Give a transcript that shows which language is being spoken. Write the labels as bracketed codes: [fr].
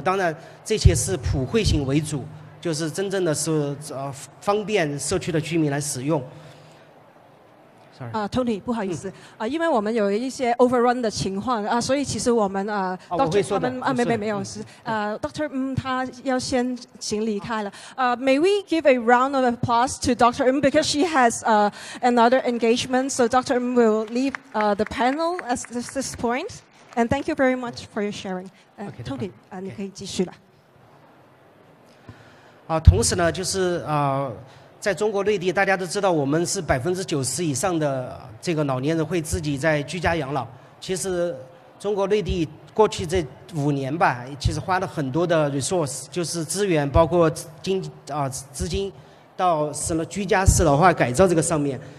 [zh] 当然这些是普惠型为主，就是真正的是方便社区的居民来使用。 Tony， 不好意思因为我们有一些 overrun 的情况所以其实我们Dr. 没有是Dr. 他要先行离开了。 [en] May we give a round of applause to Dr. because she has another engagement, so Dr. will leave the panel at this point. And thank you very much for your sharing. [zh] Tony， 你可以继续了。同时呢，就是在中国内地，大家都知道，我们是90%以上的这个老年人会自己在居家养老。其实中国内地过去这5年吧，其实花了很多的 resource， 就是资源，包括资金，到居家适老化改造这个上面。